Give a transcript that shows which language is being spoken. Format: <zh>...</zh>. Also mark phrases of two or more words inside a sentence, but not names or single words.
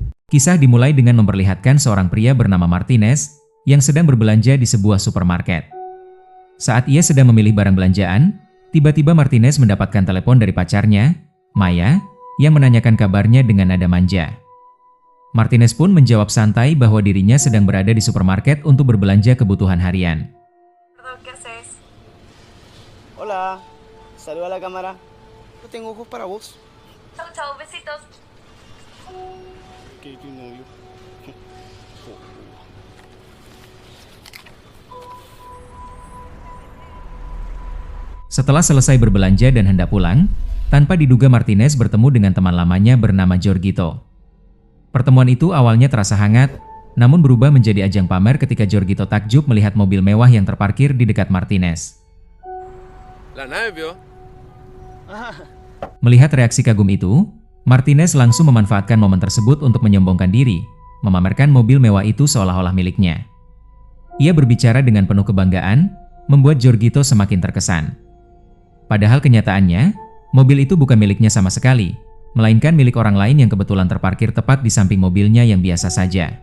<id>Kisah dimulai dengan memperlihatkan seorang pria bernama Martinez yang sedang berbelanja di sebuah supermarket. Saat ia sedang memilih barang belanjaan, tiba-tiba Martinez mendapatkan telepon dari pacarnya, Maya, yang menanyakan kabarnya dengan nada manja. Martinez pun menjawab santai bahwa dirinya sedang berada di supermarket untuk berbelanja kebutuhan harian.</id> <es>¿Qué haces? Hola, saluda a la cámara. No tengo ojos para vos. Chau, chau, besitos. Que tu novio.</es> <id>Setelah selesai berbelanja dan hendak pulang, tanpa diduga Martinez bertemu dengan teman lamanya bernama Jorgito. Pertemuan itu awalnya terasa hangat, namun berubah menjadi ajang pamer ketika Jorgito takjub melihat mobil mewah yang terparkir di dekat Martinez.</id> <es>La nave, vio.</es> <id>Melihat reaksi kagum itu, Martinez langsung memanfaatkan momen tersebut untuk menyombongkan diri, memamerkan mobil mewah itu seolah-olah miliknya. Ia berbicara dengan penuh kebanggaan, membuat Jorgito semakin terkesan. Padahal kenyataannya, mobil itu bukan miliknya sama sekali, melainkan milik orang lain yang kebetulan terparkir tepat di samping mobilnya yang biasa saja.</id>